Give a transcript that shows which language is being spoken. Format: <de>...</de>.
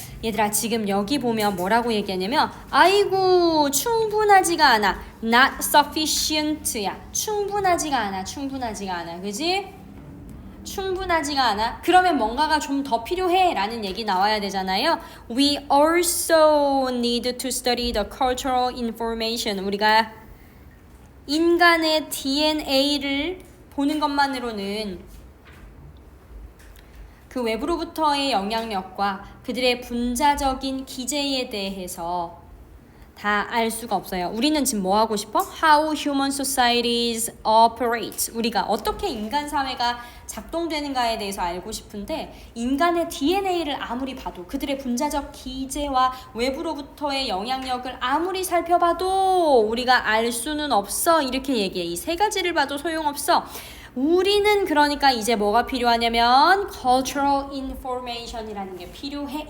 <ko>얘들아, 지금 여기 보면 뭐라고 얘기하냐면 아이고 충분하지가 않아,</ko> <en>not sufficient</en> <ko>야. 충분하지가 않아. 그지? 충분하지가 않아. 그러면 뭔가가 좀 더 필요해 라는 얘기 나와야 되잖아요.</ko> <en>We also need to study the cultural information.</en> <ko>우리가 인간의 DNA를 보는 것만으로는 그 외부로부터의 영향력과 그들의 분자적인 기제에 대해서 다 알 수가 없어요. 우리는 지금 뭐 하고 싶어?</ko> <en>How human societies operate.</en> <ko>우리가 어떻게 인간 사회가 작동되는가에 대해서 알고 싶은데 인간의 DNA를 아무리 봐도 그들의 분자적 기제와 외부로부터의 영향력을 아무리 살펴봐도 우리가 알 수는 없어. 이렇게 얘기해. 이 세 가지를 봐도 소용없어. 우리는 그러니까 이제 뭐가 필요하냐면 cultural information이라는 게 필요해.</ko>